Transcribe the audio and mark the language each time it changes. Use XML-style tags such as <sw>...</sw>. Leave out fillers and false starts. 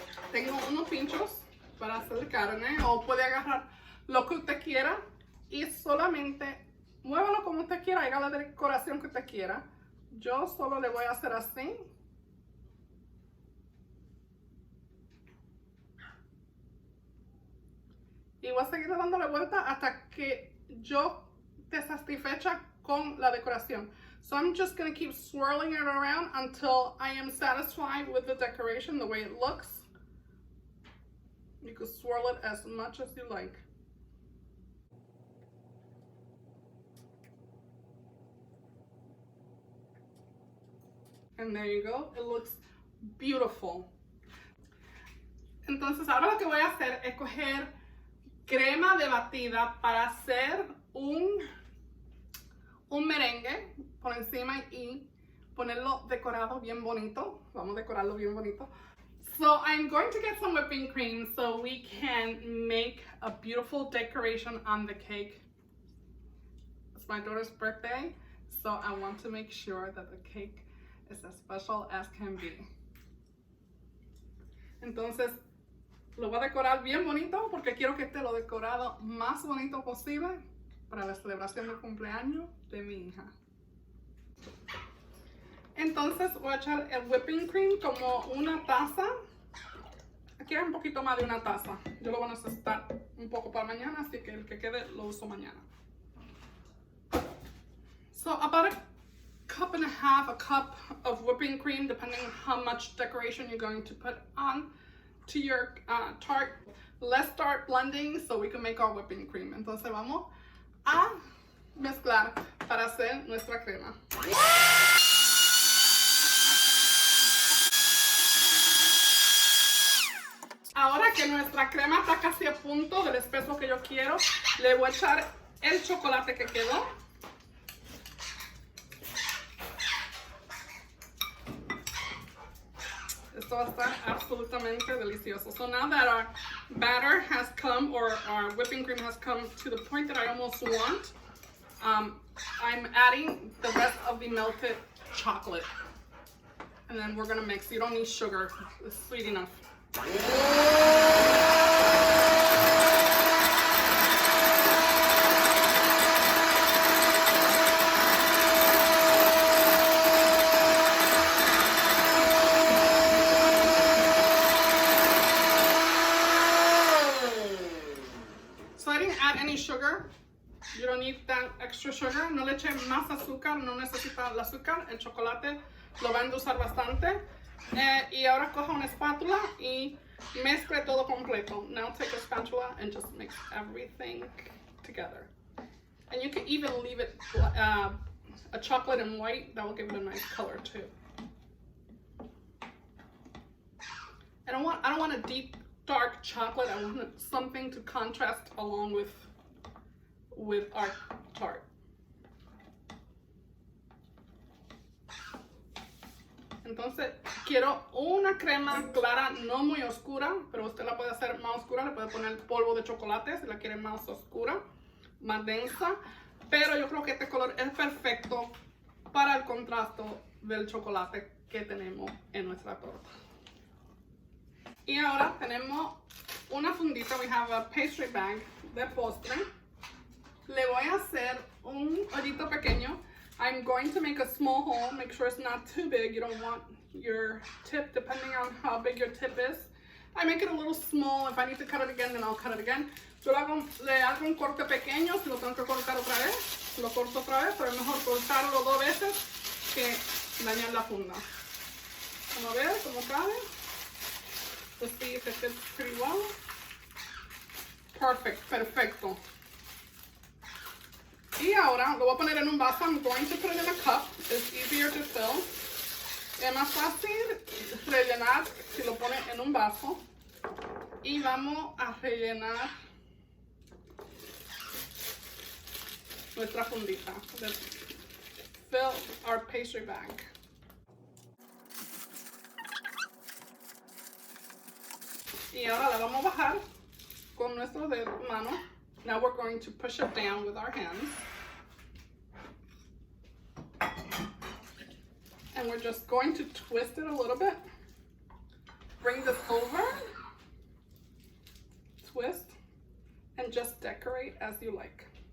<es>Tengo unos pinchos para hacer carne, o puede agarrar lo que usted quiera y solamente muévalo como usted quiera, haga la decoración que usted quiera. Yo solo le voy a hacer así. Y voy a seguir dándole vuelta hasta que yo esté satisfecha con la decoración.</es> <en>So I'm just going to keep swirling it around until I am satisfied with the decoration, the way it looks. You can swirl it as much as you like. And there you go. It looks beautiful.</en> <es>Entonces ahora lo que voy a hacer es coger crema de batida para hacer un merengue por encima y ponerlo decorado bien bonito. Vamos a decorarlo bien bonito.</es> <en>So I'm going to get some whipping cream so we can make a beautiful decoration on the cake. It's my daughter's birthday, so I want to make sure that the cake is as special as can be.</en> <es>Entonces, lo voy a decorar bien bonito porque quiero que esté lo decorado más bonito posible para la celebración del cumpleaños de mi hija. Entonces voy a echar el whipping cream como una taza. Aquí hay un poquito más de una taza. Yo lo voy a necesitar un poco para mañana, así que el que quede lo uso mañana.</es> <en>So about a cup and a half, a cup of whipping cream, depending on how much decoration you're going to put on to your tart. Let's start blending so we can make our whipping cream.</en> <es>Entonces vamos a mezclar para hacer nuestra crema. Ahora que nuestra crema está casi a punto del espeso que yo quiero, le voy a echar el chocolate que quedó. Esto va a estar absolutamente delicioso.</es> <en>So now that our batter has come, or our whipping cream has come to the point that I almost want, I'm adding the rest of the melted chocolate. And then we're gonna mix. You don't need sugar, it's sweet enough. So I didn't add any sugar. You don't need that extra sugar.</en> <es>No le eché más azúcar, no necesita el azúcar. El chocolate lo va a endulzar bastante. Y ahora coja una espátula y mezcle todo completo.</es> <en>Now take a spatula and just mix everything together. And you can even leave it a chocolate and white. That will give it a nice color too. I don't want a deep dark chocolate. I want something to contrast along with our tart.</en> <es>Entonces quiero una crema clara, no muy oscura, pero usted la puede hacer más oscura, le puede poner polvo de chocolate si la quiere más oscura, más densa, pero yo creo que este color es perfecto para el contraste del chocolate que tenemos en nuestra torta. Y ahora tenemos una fundita,</es> <en>we have a pastry bag</en> <es>de postre. Le voy a hacer un hoyito pequeño.</es> <en>I'm going to make a small hole, make sure it's not too big. You don't want your tip, depending on how big your tip is. I make it a little small. If I need to cut it again, then I'll cut it again.</en> <es>Yo le hago un corte pequeño, si lo tengo que cortar otra vez, lo corto otra vez, pero es mejor cortarlo 2 veces que dañar la funda. Vamos a ver cómo cabe.</es> <en>Let's see if it fits pretty well. Perfect, perfecto.</en> <es>Y ahora lo voy a poner en un vaso.</es> <en>I'm going to put it in a cup. It's easier to fill.</en> <es>Es más fácil rellenar si lo pone en un vaso. Y vamos a rellenar nuestra fundita.</es> <en>Let's fill our pastry bag.</en> <es>Y ahora la vamos a bajar con nuestro dedo, mano.</es> <en>Now we're going to push it down with our hands. And we're just going to twist it a little bit. Bring this over. Twist. And just decorate as you like.</en>